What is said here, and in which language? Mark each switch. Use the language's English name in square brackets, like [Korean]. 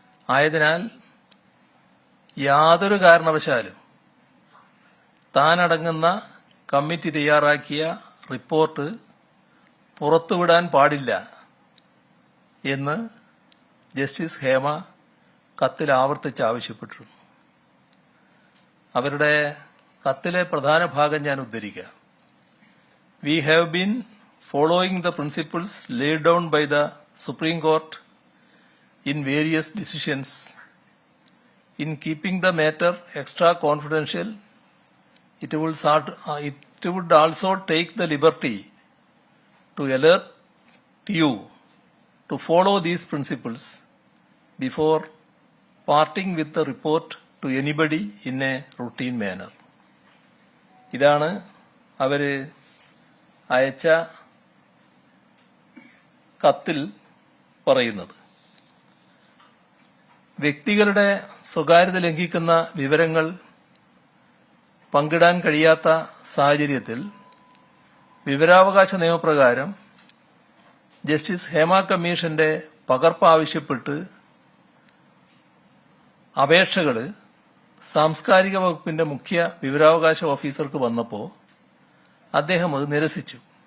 [Malayalam] ആയതിനാൽ യാതൊരു കാരണവശാലും താനടങ്ങുന്ന കമ്മിറ്റി തയ്യാറാക്കിയ റിപ്പോർട്ട് പുറത്തുവിടാൻ പാടില്ല എന്ന് ജസ്റ്റിസ് ഹേമ കത്തിൽ ആവർത്തിച്ച് ആവശ്യപ്പെട്ടിരുന്നു. അവരുടെ കത്തിലെ പ്രധാന ഭാഗം ഞാൻ ഉദ്ധരിക്കാം. [English] We have been following the principles laid down by the Supreme Court in various decisions. In keeping the matter extra confidential, it would also take the liberty to alert you to follow these principles before parting with the report to anybody in a routine manner. [Malayalam] ഇതാണ് അവര് അയച്ച കത്തിൽ പറയുന്നത്. വ്യക്തികളുടെ സ്വകാര്യത ലംഘിക്കുന്ന വിവരങ്ങൾ പങ്കിടാൻ കഴിയാത്ത സാഹചര്യത്തിൽ വിവരാവകാശ നിയമപ്രകാരം ജസ്റ്റിസ് ഹേമ കമ്മീഷന്റെ പകർപ്പ് ആവശ്യപ്പെട്ട് അപേക്ഷകൾ സാംസ്കാരിക വകുപ്പിന്റെ മുഖ്യ വിവരാവകാശ ഓഫീസർക്ക് വന്നപ്പോൾ അദ്ദേഹം അത് നിരസിച്ചു.